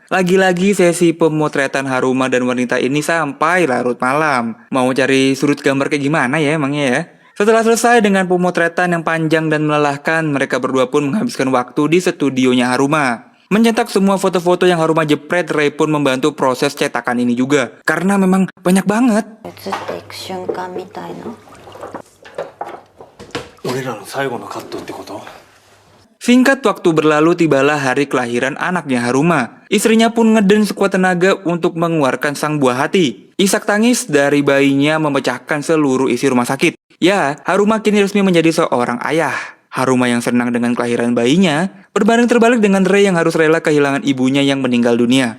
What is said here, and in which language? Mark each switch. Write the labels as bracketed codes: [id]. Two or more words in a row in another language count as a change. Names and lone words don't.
[id] Lagi-lagi sesi pemotretan Haruma dan wanita ini sampai larut malam. Mau cari sudut gambar kayak gimana ya emangnya ya? Setelah selesai dengan pemotretan yang panjang dan melelahkan, mereka berdua pun menghabiskan waktu di studionya Haruma. Mencetak semua foto-foto yang Haruma jepret, Rei pun membantu proses cetakan ini juga. Karena memang banyak banget. [ja] 映っていく瞬間みたいな。俺らの最後のカットってこと？ [id] Singkat waktu berlalu, tibalah hari kelahiran anaknya Haruma. Istrinya pun ngeden sekuat tenaga untuk mengeluarkan sang buah hati. Isak tangis dari bayinya memecahkan seluruh isi rumah sakit. Ya, Haruma kini resmi menjadi seorang ayah. Haruma yang senang dengan kelahiran bayinya, berbanding terbalik dengan Rei yang harus rela kehilangan ibunya yang meninggal dunia.